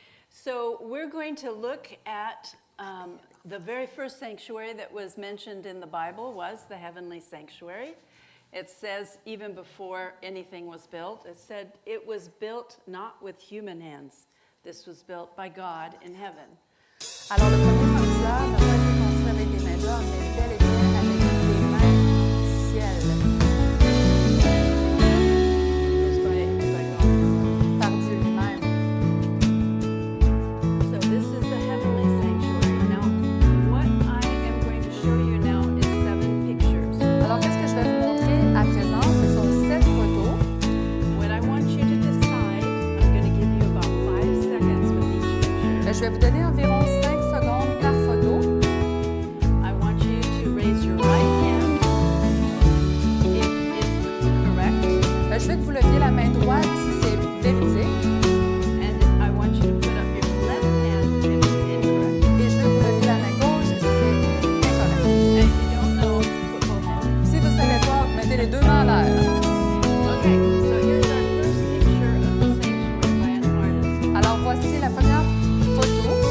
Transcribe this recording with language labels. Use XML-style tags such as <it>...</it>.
<en>So we're going to look at the very first sanctuary that was mentioned in the Bible was the heavenly sanctuary. It says even before anything was built, it said it was built not with human hands. This was built by God in heaven.</en> <fr>Alors, le premier sanctuaire n'a pas été construit avec des mains d'homme, mais bel et bien avec des mains du ciel,</fr> <en>It was by God.</en> <fr>par Dieu lui-même.</fr> <en>So this is the heavenly sanctuary. Now, what I am going to show you now is 7 pictures.</en> <fr>Alors, qu'est-ce que je vais vous montrer à présent? Ce sont 7 photos.</fr> <en>What I want you to decide, I'm going to give you about 5 seconds with each picture.</en> <fr>Je vais vous donner environ 5 secondes par photo.</fr> <en>I want you to raise your right hand if it's correct,</en> <fr>Je veux que vous leviez la main droite si c'est véridique.</fr> <en>and I want you to put up your left hand if it's incorrect.</en> <fr>Et je veux que vous leviez la main gauche si c'est incorrect.</fr> <en>And if you don't know, put both hands.</en> <fr>Si vous ne savez pas, mettez les deux mains en l'air.</fr> <en>Okay, so here's our first picture of the sanctuary by an artist.</en> <fr>Alors, voici la première photo.</fr>